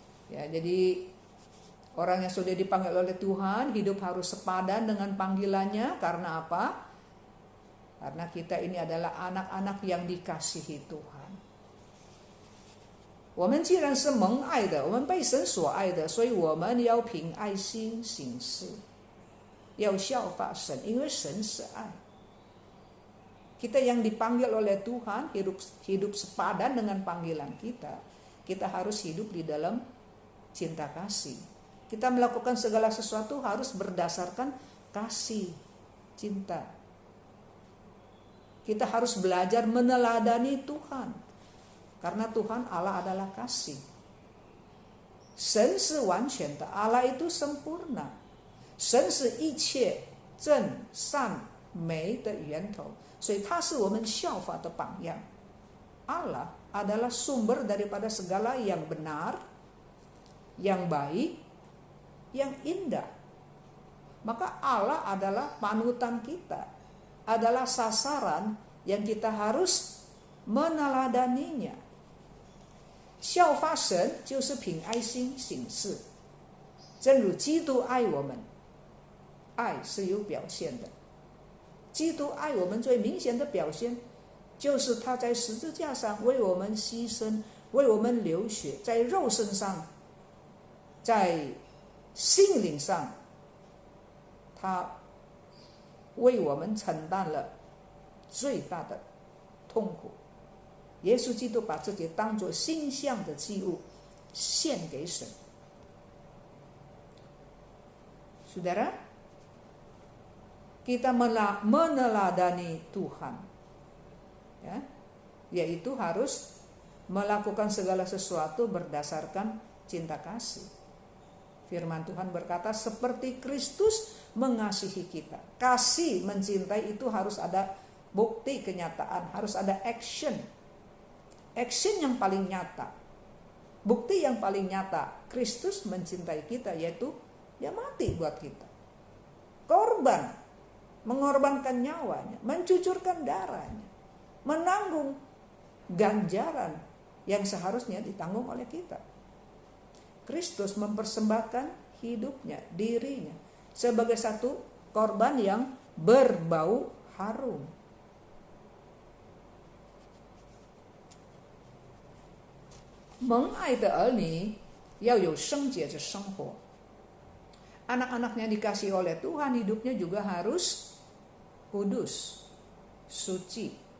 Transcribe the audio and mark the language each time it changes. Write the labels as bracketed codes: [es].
[id] Ya, jadi orang yang sudah dipanggil oleh Tuhan hidup harus sepadan dengan panggilannya. Karena apa? Karena kita ini adalah anak-anak yang dikasihi Tuhan. [zh] 我们既然是蒙爱的，我们被神所爱的，所以我们要凭爱心行事，要效法神，因为神是爱。 [id] Kita yang dipanggil oleh Tuhan hidup sepadan dengan panggilan kita. Kita harus hidup di dalam cinta kasih. Kita melakukan segala sesuatu harus berdasarkan kasih, cinta. Kita harus belajar meneladani Tuhan. Karena Tuhan Allah adalah kasih. [zh] 神是完全的， [id] Allah itu sempurna. [zh] 神是一切正善美的源头，所以他是我们效法的榜样。 [id] Allah adalah sumber daripada segala yang benar, yang baik, yang indah. Maka Allah adalah panutan kita, adalah sasaran yang kita harus meneladaninya. [zh] 效法神就是凭爱心行事，正如基督爱我们，爱是有表现的。基督爱我们最明显的表现，就是他在十字架上为我们牺牲，为我们流血，在肉身上，在心灵上，他为我们承担了最大的痛苦。耶稣基督把自己当作馨香的祭物献给神。 [id] Saudara, kita meneladani Tuhan, ya, yaitu harus melakukan segala sesuatu berdasarkan cinta kasih. Firman Tuhan berkata seperti Kristus mengasihi kita. Kasih mencintai itu harus ada bukti kenyataan, harus ada action. Action yang paling nyata, bukti yang paling nyata Kristus mencintai kita, yaitu dia mati buat kita. Korban, mengorbankan nyawanya, mencucurkan darahnya, menanggung ganjaran yang seharusnya ditanggung oleh kita. Kristus mempersembahkan hidupnya, dirinya sebagai satu korban yang berbau harum. [zh] Mengait的儿女要有圣洁的生活。 [id] Anak-anaknya dikasih oleh Tuhan hidupnya juga harus kudus, suci.